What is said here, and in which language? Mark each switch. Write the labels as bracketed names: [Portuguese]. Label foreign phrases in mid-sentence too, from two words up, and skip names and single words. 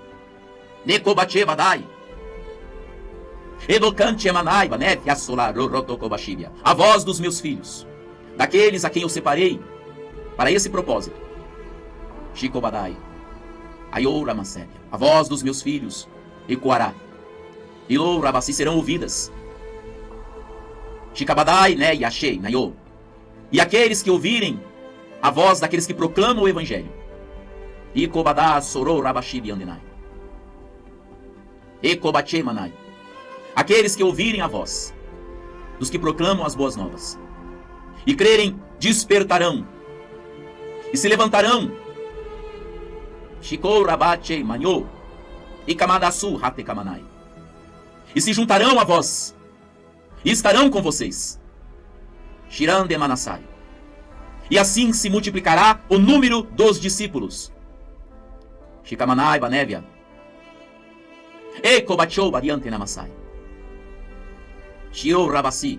[Portuguese] A voz dos meus filhos, daqueles a quem eu separei para esse propósito. A voz dos meus filhos ecoará. Ilô Rabassi serão ouvidas. Shikabadai, né, Yashei, Nayô. E aqueles que ouvirem a voz daqueles que proclamam o Evangelho. Ikobadá, Sorô, Rabashi, Biandenai. Ekobache, Manai. Aqueles que ouvirem a voz dos que proclamam as boas novas e crerem, despertarão e se levantarão. Shikou, Rabache, Manyo. E Kamadasu, Hate Kamanai. E se juntarão a vós e estarão com vocês. Shirande Manasai. E assim se multiplicará o número dos discípulos. Shikamanai Banevia. Ekobachou Bariante Namasai. Shio Rabasi.